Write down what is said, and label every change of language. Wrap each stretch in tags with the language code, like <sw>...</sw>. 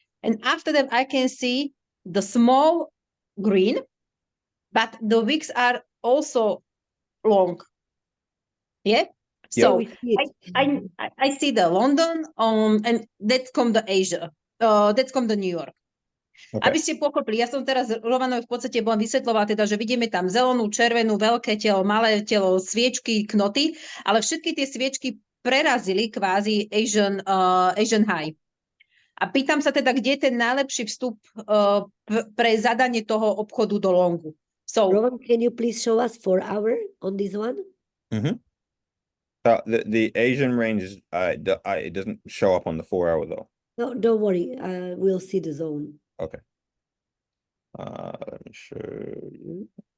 <en>And after that I can see the small green, but the wicks are also long. Yeah. So I see the London and that's come the Asia. That's come the New York. Okay.</en> <sk>Aby ste pochopili, ja som teraz Rovanovi v podstate bola vysvetľovať, teda, že vidíme tam zelenú, červenú, veľké telo, malé telo, sviečky, knoty, ale všetky tie sviečky prerazili kvázi Asian high. A pýtam sa teda, kde je ten najlepší vstup pre zadanie toho obchodu do longu.</sk> <en>So, Rowan, can you please show us 4 hour on this one? The Asian range is it doesn't show up on the 4 hour though. No, don't worry. We'll see the zone. Okay. Let me show you.</en>